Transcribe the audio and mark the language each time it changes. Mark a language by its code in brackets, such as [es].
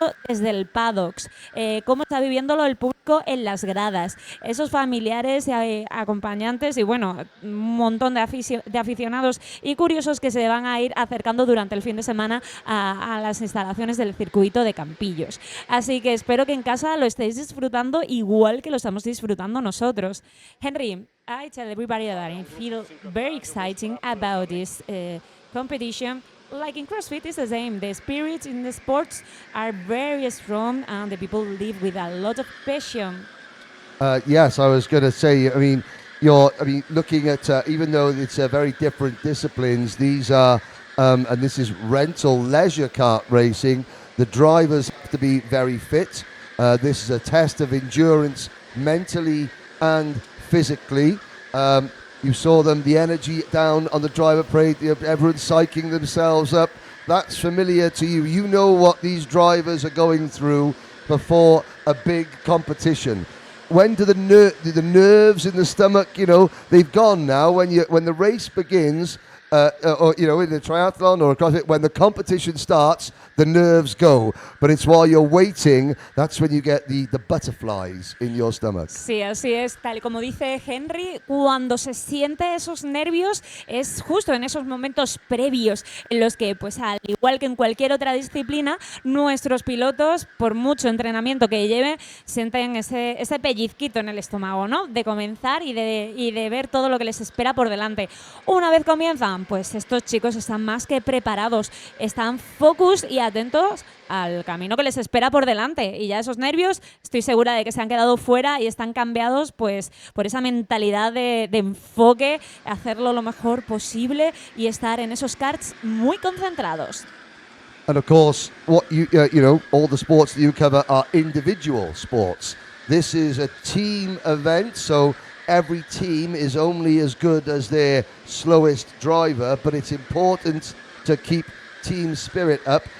[es] desde el paddocks, cómo está viviéndolo el público en las gradas, esos familiares y acompañantes y bueno, un montón de aficionados y curiosos que se van a ir acercando durante el fin de semana a las instalaciones del circuito de Campillos. Así que espero que en casa lo estéis disfrutando igual que lo estamos disfrutando nosotros. [en] Henry, I tell everybody that I feel very exciting about this competition. Like in CrossFit, it's the same. The spirits in the sports are very strong, and the people live with a lot of passion. Yes, I was going to say. Looking at even though it's very different disciplines, these are and this is rental leisure kart racing. The drivers have to be very fit. This is a test of endurance, mentally and physically. You saw them, the energy down on the driver parade, everyone psyching themselves up. That's familiar to you. You know what these drivers are going through before a big competition. When do the nerves in the stomach, they've gone now. When the race begins, or in the triathlon or across it, when the competition starts, the nerves go. But it's while you're waiting, that's when you get the butterflies in your stomach. [es] Sí, así es. Tal y como dice Henry, cuando se siente esos nervios es justo en esos momentos previos en los que, pues al igual que en cualquier otra disciplina, nuestros pilotos, por mucho entrenamiento que lleven, sienten ese pellizquito en el estómago, ¿no? De comenzar y de ver todo lo que les espera por delante. Una vez comienzan, pues estos chicos están más que preparados, están focus y atentos al camino que les espera por delante. Y ya esos nervios, estoy segura de que se han quedado fuera y están cambiados pues por esa mentalidad de enfoque, hacerlo lo mejor posible y estar en esos karts muy concentrados. [en] And of course, what all the sports that you cover are individual sports. This is a team event, so every team is only as good as their slowest driver, but it's important to keep team spirit up.